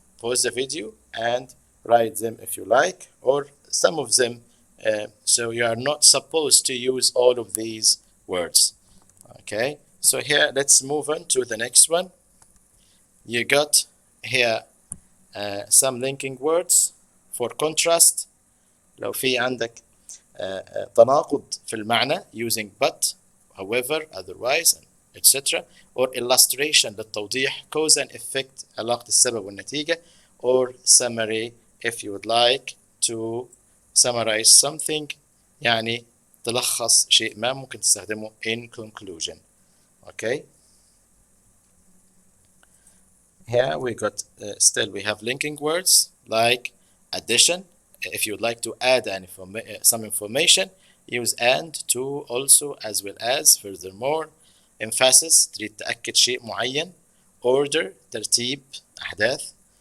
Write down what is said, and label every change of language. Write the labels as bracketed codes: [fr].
[en] Pause the video and write them if you like, or some of them. So you are not supposed to use all of these words. Okay, so here let's move on to the next one. You got here some linking words for contrast. [ar] لو في عندك تناقض في المعنى [en] using but, however, otherwise, etc. or illustration [ar] للتوضيح, [en] cause and effect [ar] علاقة السبب والنتيجة, [en] or summary if you would like to summarize something, [ar] يعني تلخص شيء ما, ممكن تستخدمه [en] in conclusion. Okay, here we got still we have linking words like addition. If you would like to add some information, use and, to, also, as well as, furthermore. [ar] Emphasis, تريد تأكد شيء معين. Order, ترتيب أحداث.